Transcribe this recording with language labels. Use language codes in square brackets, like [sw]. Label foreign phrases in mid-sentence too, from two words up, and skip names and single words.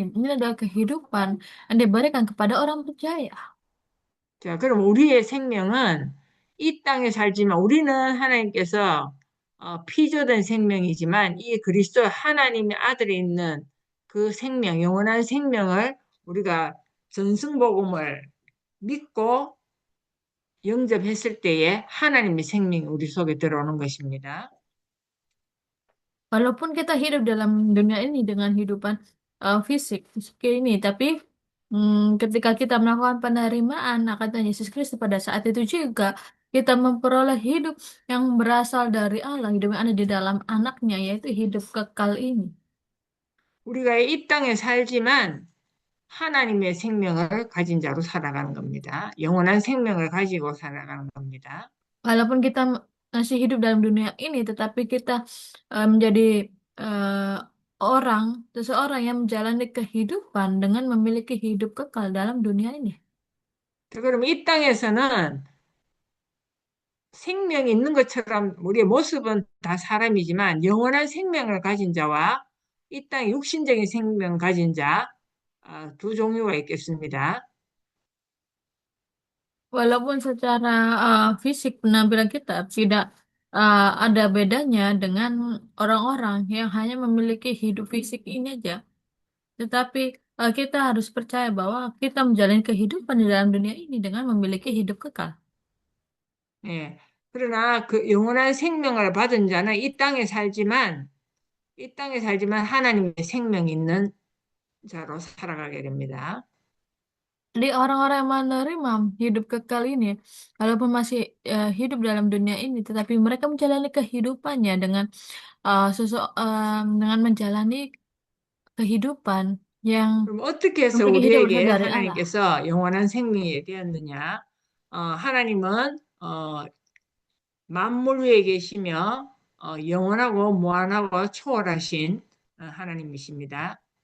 [id] Ini adalah kehidupan yang diberikan kepada orang percaya. [ko] 자, 그럼 우리의 생명은 이 땅에 살지만 우리는 하나님께서 피조된 생명이지만 이 그리스도 하나님의 아들이 있는 그 생명, 영원한 생명을 우리가 전승복음을 믿고 영접했을 때에 하나님의 생명이 우리 속에 들어오는 것입니다. [id] Walaupun kita hidup dalam dunia ini dengan hidupan fisik ini, tapi ketika kita melakukan penerimaan akan Tuhan Yesus Kristus pada saat itu juga kita memperoleh hidup yang berasal dari Allah, hidup yang ada di dalam anaknya, yaitu hidup kekal ini. [ko] 우리가 이 땅에 살지만 하나님의 생명을 가진 자로 살아가는 겁니다. 영원한 생명을 가지고 살아가는 겁니다. [id] Walaupun kita masih hidup dalam dunia ini, tetapi kita menjadi eh, seseorang yang menjalani kehidupan dengan memiliki hidup kekal dalam dunia ini. [ko] 그럼 이 땅에서는 생명이 있는 것처럼 우리의 모습은 다 사람이지만 영원한 생명을 가진 자와 이 땅에 육신적인 생명을 가진 자, 두 종류가 있겠습니다. [id] Walaupun secara fisik penampilan kita tidak ada bedanya dengan orang-orang yang hanya memiliki hidup fisik ini aja, tetapi kita harus percaya bahwa kita menjalani kehidupan di dalam dunia ini dengan memiliki hidup kekal. [ko] 예. 그러나 그 영원한 생명을 받은 자는 이 땅에 살지만 하나님의 생명이 있는 자로 살아가게 됩니다. [id] Jadi orang-orang yang menerima hidup kekal ini, walaupun masih hidup dalam dunia ini, tetapi mereka menjalani kehidupannya dengan dengan menjalani kehidupan yang [ko] 그럼 어떻게 해서 [id] memiliki hidup berasal [ko] 우리에게 [id] dari Allah. [ko] 하나님께서 영원한 생명이 되었느냐? 하나님은 만물 위에 계시며 영원하고 무한하고 초월하신 하나님이십니다.